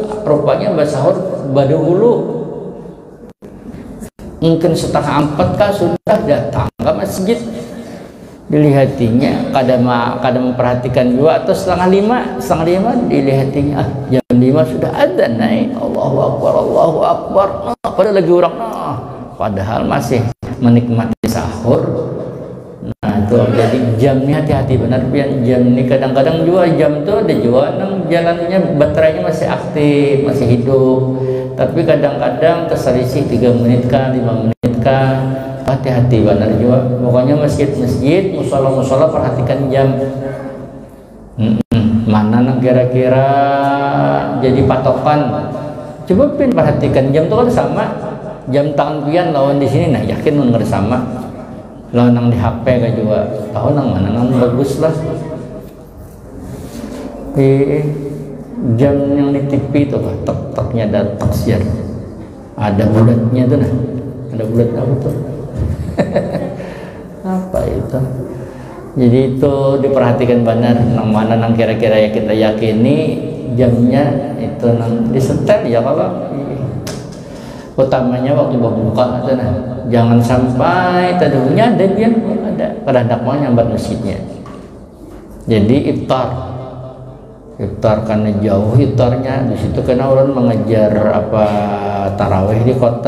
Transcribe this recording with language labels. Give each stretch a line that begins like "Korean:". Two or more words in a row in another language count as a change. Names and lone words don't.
Banjar: Rupanya basahur badahulu. Mungkin setengah 4 kah sudah datang ke masjid. Dilihatinya kada memperhatikan juga, atau setengah 5 dilihatinya jam 5 sudah adzan naik.
Arabic: الله أكبر، الله أكبر.
Indonesian: Padahal lagi orang padahal masih menikmati sahur.
Banjar: Nah, itu jadi jam ini hati-hati benar, pian jam ini kadang-kadang juga jam tuh ada juga nang jalannya baterainya masih aktif, masih hidup.
Indonesian: Tapi kadang-kadang terselisih 3 menit kah, 5 menit kah. Hati-hati benar juga. Pokoknya masjid-masjid, musola-musola perhatikan jam.
Banjar: Mana nang kira-kira jadi patokan. Coba pin perhatikan jam tuh kan sama. Jam tangan pian lawan di sini, nah yakin mun sama. Lawan nang di HP kan juga. Tahu nang mana nang bagus lah.
Indonesian: Jam yang di TV itu kan tek-teknya ada taksiar.
Banjar: Ada bulatnya tuh nah. Ada bulat apa tuh?
Indonesian: Apa itu? Jadi itu diperhatikan benar nang mana nang kira-kira ya kita yakini jamnya itu nang disetel ya. Kalau utamanya waktu berbuka itu nah, jangan sampai tadinya ada dia ada kadang-kadang mau nyambat masjidnya. Jadi iftar karena jauh iftarnya di situ, karena orang mengejar apa tarawih di kota.